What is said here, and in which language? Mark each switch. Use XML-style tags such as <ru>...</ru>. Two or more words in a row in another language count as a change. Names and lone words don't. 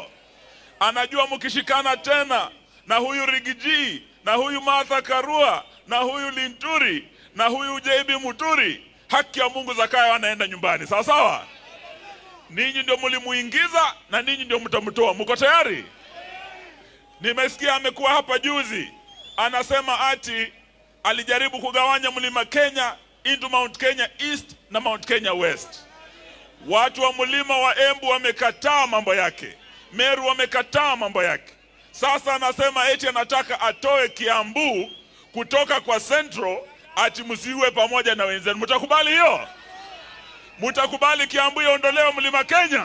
<sw>Anajua mkishikana tena na huyu Rigiji na huyu Martha Karua na huyu Linturi na huyu JB Muturi, haki ya Mungu Zakayo anaenda nyumbani. Sawa sawa? Ninyi ndio mlimuingiza na ninyi ndio mtamtoa. Mko tayari? Nimesikia amekuwa hapa juzi anasema ati alijaribu kugawanya Mlima Kenya into Mount Kenya East na Mount Kenya West. Watu wa Mlima wa Embu wamekataa mambo yake, Meru wamekataa mambo yake. Sasa anasema eti anataka atoe Kiambu kutoka kwa Central, ati msiwe pamoja na wenzenu. Mtakubali hiyo? Mtakubali Kiambu iondolewe Mlima Kenya?</sw>